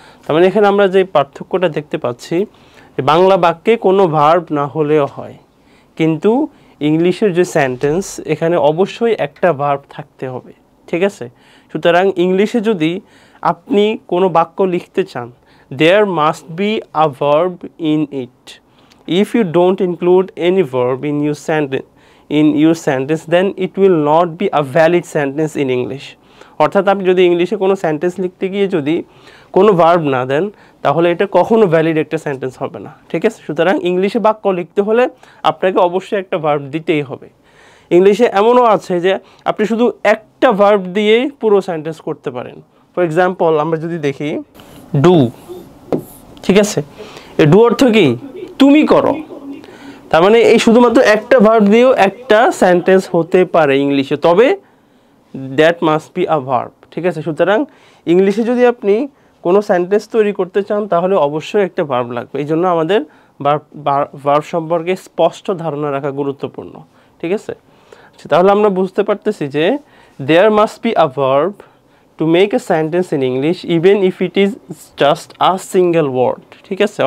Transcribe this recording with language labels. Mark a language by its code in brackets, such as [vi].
[bn] তার মানে এখানে আমরা যে পার্থক্যটা দেখতে পাচ্ছি, বাংলা বাক্যে কোনো ভার্ব না হলেও হয়, কিন্তু ইংলিশের যে সেন্টেন্স এখানে অবশ্যই একটা ভার্ব থাকতে হবে, ঠিক আছে। সুতরাং ইংলিশে যদি আপনি কোনো বাক্য লিখতে চান, [en] there must be a verb in it. If you don't include any verb in your sentence then it will not be a valid sentence in English. [bn] অর্থাৎ আপনি যদি ইংলিশে কোনো সেন্টেন্স লিখতে গিয়ে যদি কোনো ভার্ব না দেন তাহলে এটা কখনো ভ্যালিড একটা সেন্টেন্স হবে না, ঠিক আছে। সুতরাং ইংলিশে বাক্য লিখতে হলে আপনাকে অবশ্যই একটা ভার্ব দিতেই হবে। ইংলিশে এমনও আছে যে আপনি শুধু একটা ভার্ব দিয়েই পুরো সেন্টেন্স করতে পারেন। ফর এক্সাম্পল আমরা যদি দেখি ডু, ঠিক আছে, এই ডু অর্থ কি তুমি করো। তার মানে এই শুধুমাত্র একটা ভার্ব দিয়েও একটা সেন্টেন্স হতে পারে ইংলিশে, তবে [en] that must be a verb, [bn] ঠিক আছে। সুতরাং ইংলিশে যদি আপনি কোনো সেন্টেন্স তৈরি করতে চান তাহলে অবশ্যই একটা ভার্ব লাগবে। এই জন্য আমাদের ভার্ব সম্পর্কে স্পষ্ট ধারণা রাখা গুরুত্বপূর্ণ, ঠিক আছে। তাহলে আমরা বুঝতে পারতেছি যে [en] there must be a verb to make a sentence in English even if it is just a single word, [bn] ঠিক আছে।